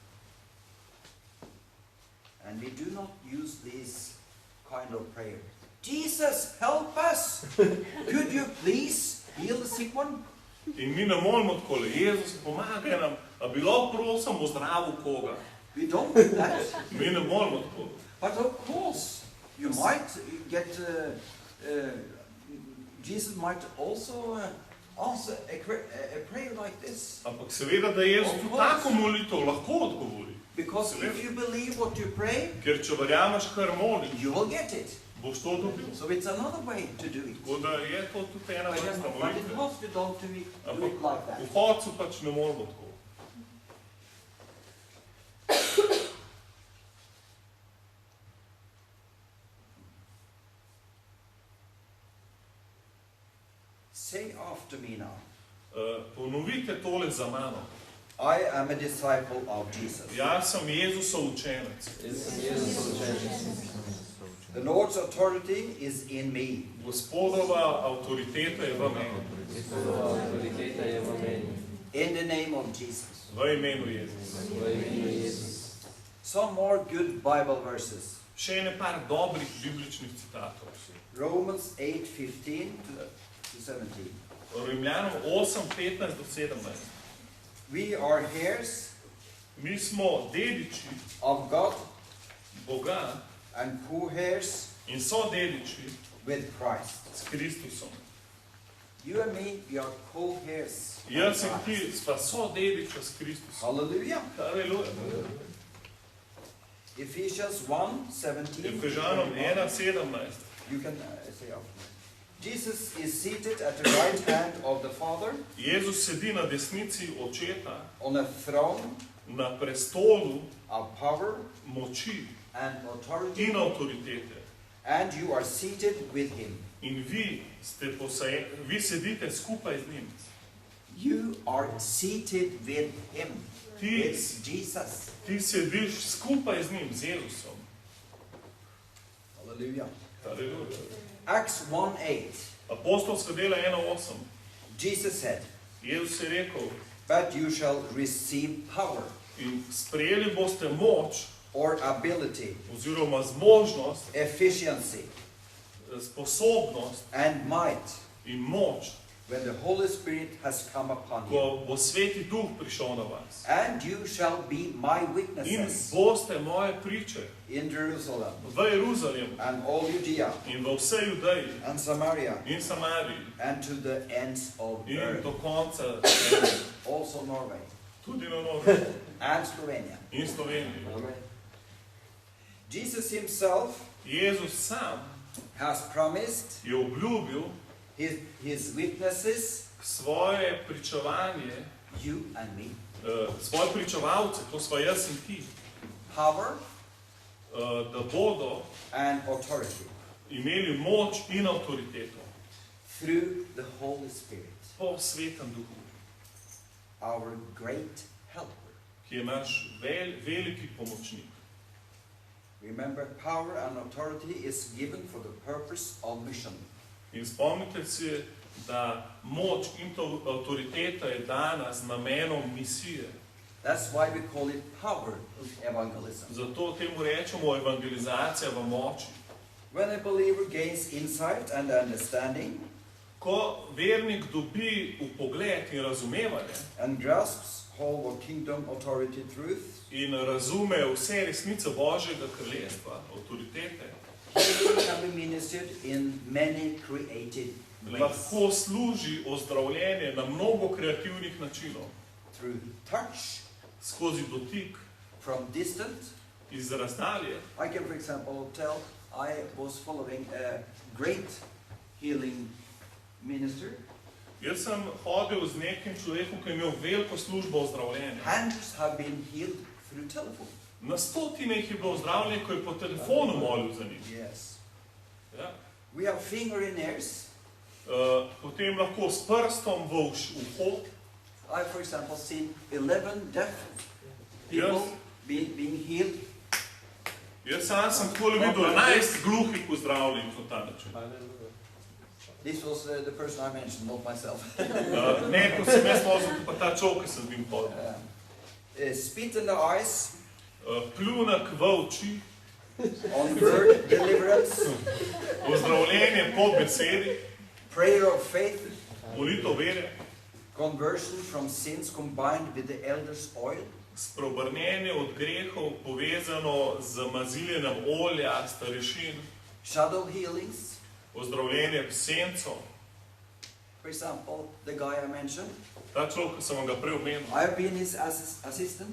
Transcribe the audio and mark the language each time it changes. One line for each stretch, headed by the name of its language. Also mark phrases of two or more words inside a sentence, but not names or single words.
English: And we do not use this kind of prayer. Jesus, help us! Could you please heal the sick one?
Slovenian: In mi ne molimo takole, Jezus, pomagaj nam, a bi lahko prosim ozdravil koga.
English: We don't do that.
Slovenian: Mi ne molimo tako.
English: But of course, you might get, Jesus might also answer a prayer like this.
Slovenian: Ampak seveda, da Jezus v tako molitev lahko odgovori.
English: Because if you believe what you pray,
Slovenian: Ker če verjameš, kar moliš,
English: you will get it.
Slovenian: boš to dobil.
English: So it's another way to do it.
Slovenian: Tako da je to tudi ena vrsta
English: But in
Slovenian: molitve.
English: hospital, don't do it
Slovenian: Ampak
English: like that.
Slovenian: v Hodcu pač ne moramo tako.
English: Say after me now.
Slovenian: Ponovite tole za mano.
English: I am a disciple of Jesus.
Slovenian: Jaz sem Jezusov učenec.
English: The Lord's authority is in me.
Slovenian: Gospodova avtoriteta je v meni.
English: In the name of Jesus.
Slovenian: V imenu Jezusa.
English: Some more good Bible verses.
Slovenian: Še ene par dobrih bibličnih citatov.
English: Romans 8:15 to 17.
Slovenian: Rimljanom 8:15 do 17.
English: We are heirs
Slovenian: Mi smo dediči
English: of God
Slovenian: Boga
English: and co-heirs
Slovenian: in so dediči
English: with Christ.
Slovenian: s Kristusom.
English: You and me, we are co-heirs.
Slovenian: Jaz in ti sva sodediča s Kristusom.
English: Hallelujah.
Slovenian: Halleluja.
English: Ephesians 1:17.
Slovenian: Efežanom 1:17.
English: You can say after. Jesus is seated at the right hand of the Father
Slovenian: Jezus sedi na desnici Očeta,
English: on a throne
Slovenian: na prestolu
English: of power
Slovenian: moči
English: and authority,
Slovenian: in avtoritete.
English: and you are seated with him.
Slovenian: In vi sedite skupaj z njim.
English: You are seated with him.
Slovenian: Ti,
English: With Jesus.
Slovenian: ti sediš skupaj z njim, z Jezusom.
English: Hallelujah.
Slovenian: Halleluja.
English: Acts 1:8.
Slovenian: Apostolska dela 1:8.
English: Jesus said,
Slovenian: Jezus je rekel,
English: but you shall receive power
Slovenian: in sprejeli boste moč
English: or ability,
Slovenian: oziroma zmožnost,
English: efficiency,
Slovenian: sposobnost
English: and might
Slovenian: in moč,
English: when the Holy Spirit has come upon you.
Slovenian: ko bo Sveti Duh prišel na vas.
English: And you shall be my
Slovenian: In
English: witnesses
Slovenian: boste moje priče
English: in Jerusalem
Slovenian: v Jeruzalemu
English: and all Judea
Slovenian: in v vsej Judeji
English: and Samaria
Slovenian: in Samariji
English: and to the ends of the
Slovenian: in
English: earth.
Slovenian: do konca,
English: Also Norway
Slovenian: tudi na Norveškem
English: and Slovenia.
Slovenian: in Sloveniji.
English: Jesus himself
Slovenian: Jezus sam
English: has promised
Slovenian: je obljubil
English: his witnesses,
Slovenian: svoje pričevanje,
English: you and me,
Slovenian: svoje pričevalce, to sva jaz in ti,
English: power
Slovenian: da bodo
English: and authority
Slovenian: imeli moč in avtoriteto
English: through the Holy Spirit,
Slovenian: po Svetem Duhu,
English: our great helper.
Slovenian: ki je naš veliki pomočnik.
English: Remember, power and authority is given for the purpose of mission.
Slovenian: In spomnite se, da moč in avtoriteta je dana z namenom misije.
English: That's why we call it power evangelism.
Slovenian: Zato temu rečemo evangelizacija v moči.
English: When a believer gains insight and understanding
Slovenian: Ko vernik dobi vpogled in razumevanje
English: and grasps hold of kingdom authority truth,
Slovenian: in razume vse resnice Božjega kraljestva, avtoritete,
English: healing can be ministered in many creative ways.
Slovenian: lahko služi ozdravljenje na mnogo kreativnih načinov.
English: Through touch,
Slovenian: Skozi dotik,
English: from distance.
Slovenian: iz razdalje.
English: I can, for example, tell I was following a great healing minister.
Slovenian: Jaz sem hodil z nekim človekom, ki je imel veliko službo ozdravljenja.
English: Hundreds have been healed through telephone.
Slovenian: Na stotine jih je bilo ozdravljenih, ko je po telefonu molil za njih.
English: Yes.
Slovenian: Ja.
English: We have finger in ears.
Slovenian: Potem lahko s prstom v uho.
English: I, for example, seen 11 deaf people Yes. being healed.
Slovenian: Jaz sam sem takole videl 11 gluhih ozdravljenih na ta način.
English: This was the person I mentioned, not myself.
Slovenian: Ne, ko sem jaz pozval, pa ta človek, ki sem z njim hodil.
English: Spit in the eyes,
Slovenian: Pljunek v oči,
English: on word deliverance,
Slovenian: ozdravljenje po besedi,
English: prayer of faith,
Slovenian: molitev vere,
English: conversion from sins combined with the elder's oil,
Slovenian: spreobrnjenje od grehov povezano z maziljenjem olja, starešin,
English: shadow healings.
Slovenian: ozdravljenje v senco.
English: For example, the guy I mentioned,
Slovenian: Ta človek, ki sem vam ga prej omenil,
English: I have been his assistant.